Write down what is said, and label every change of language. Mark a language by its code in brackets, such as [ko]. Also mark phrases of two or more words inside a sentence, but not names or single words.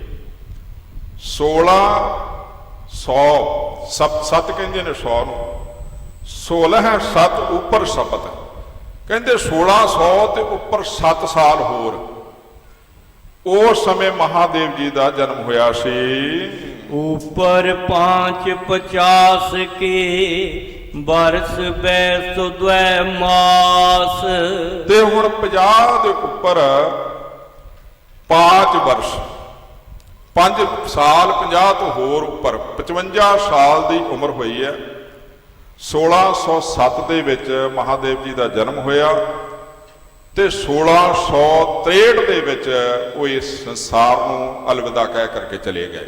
[pa] 1600 ਸੱਤ ਕਹਿੰਦੇ ਨੇ 100 ਨੂੰ, 16 ਸਤ ਉੱਪਰ ਸਪਤ, ਕਹਿੰਦੇ 1600 ਤੇ ਉੱਪਰ 7 ਸਾਲ ਹੋਰ ਉਸ ਸਮੇਂ ਮਹਾਦੇਵ ਜੀ ਦਾ ਜਨਮ ਹੋਇਆ ਸੀ। ਊਪਰ 550 ਕੇ ਬਰਸ ਬੈਸ ਦ੍ਵੈ ਮਾਸ। ਤੇ ਹੁਣ 50 ਦੇ ਉੱਪਰ 5 ਵਰਸ਼, 5 ਸਾਲ 50 ਤੋਂ ਹੋਰ ਉੱਪਰ 55 ਸਾਲ ਦੀ ਉਮਰ ਹੋਈ ਹੈ। 1607 ਦੇ ਵਿੱਚ ਮਹਾਦੇਵ ਜੀ ਦਾ ਜਨਮ ਹੋਇਆ ਤੇ 1663 ਦੇ ਵਿੱਚ ਉਹ ਇਸ ਸੰਸਾਰ ਨੂੰ ਅਲਵਿਦਾ ਕਹਿ ਕਰਕੇ ਚਲੇ ਗਏ।